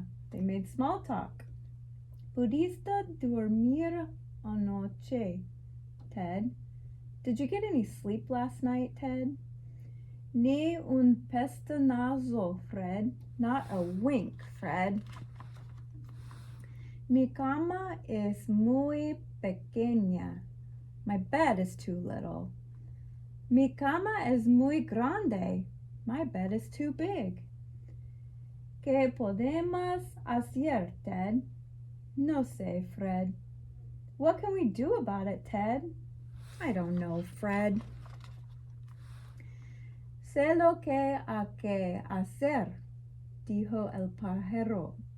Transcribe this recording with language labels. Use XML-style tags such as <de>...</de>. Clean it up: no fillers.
<en>They made small talk.</en> <es>¿Pudiste dormir anoche, Ted?</es> <en>Did you get any sleep last night, Ted?</en> <es>Ni un pestañazo, Fred.</es> <en>Not a wink, Fred.</en> <es>Mi cama es muy pequeña.</es> <en>My bed is too little.</en> <es>Mi cama es muy grande.</es> <en>My bed is too big.</en> <es>¿Qué podemos hacer, Ted? No sé, Fred.</es> <en>What can we do about it, Ted? I don't know, Fred.</en> <es>Sé lo que hay que hacer, dijo el pájaro.</es>